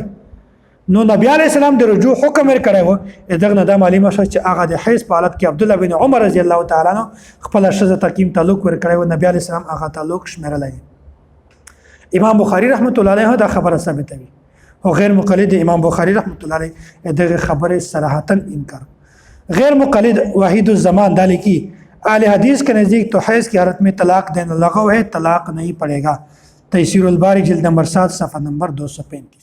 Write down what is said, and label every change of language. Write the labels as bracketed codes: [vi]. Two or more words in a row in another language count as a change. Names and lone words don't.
[ps] نو نبی [ar] علیه السلام [ps] د رجوع حکم ورکړی و، دغه نه دا معلومه شوه چې هغه د حیض په حالت کې عبد الله بن عمر [ar] رضی الله تعالی عنہ [ps] خپل ښځه ته کوم تعلق ورکړی و، نبی [ar] علیه السلام [ps] هغه تعلق شمیرلی. امام بخاری [ar] رحمت الله علیه [ps] دا خبره ثابتوي، او غیر مقلد امام بخاری [ar] رحمت الله علیه [ps] دغه خبره صراحتا انکار. غیر مقلد وحید الزمان دا لیکي [ur] اهل حدیث کے نزدیک تو حیض کی حالت میں طلاق دینا لغو ہے، طلاق نہیں پڑے گا. تیسیر الباری جلد نمبر 7 صفحہ نمبر 235.